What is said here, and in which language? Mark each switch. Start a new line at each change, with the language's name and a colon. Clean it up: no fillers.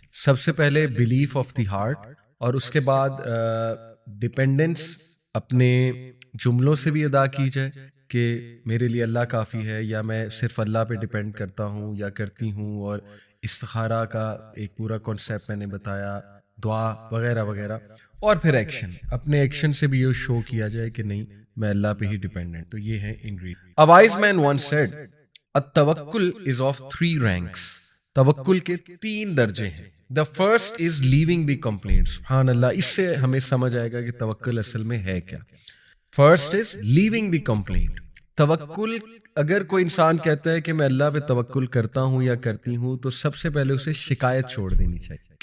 Urdu: سب سے پہلے
English: belief of the heart,
Urdu: اور اس کے بعد ڈیپینڈنس اپنے جملوں سے بھی ادا کی جائے کہ میرے لیے اللہ کافی ہے, یا میں صرف اللہ پہ ڈیپینڈ کرتا ہوں یا کرتی ہوں, اور استخارہ کا ایک پورا کانسیپٹ میں نے بتایا, دعا وغیرہ وغیرہ. اور پھر ایکشن, اپنے ایکشن سے بھی یہ شو کیا جائے کہ نہیں میں اللہ پہ ہی ڈیپینڈنٹ. تو یہ ہے ingredient.
English: A wise man once said, التوکل is of 3 ranks.
Urdu: توکل کے 3 درجے ہیں.
English: The first is leaving the complaint.
Urdu: سبحان اللہ, اس سے ہمیں سمجھ آئے گا کہ توکل اصل میں ہے کیا.
English: First is leaving the complaint.
Urdu: توکل, اگر کوئی انسان کہتا ہے کہ میں اللہ پہ توکل کرتا ہوں یا کرتی ہوں, تو سب سے پہلے اسے شکایت چھوڑ دینی چاہیے.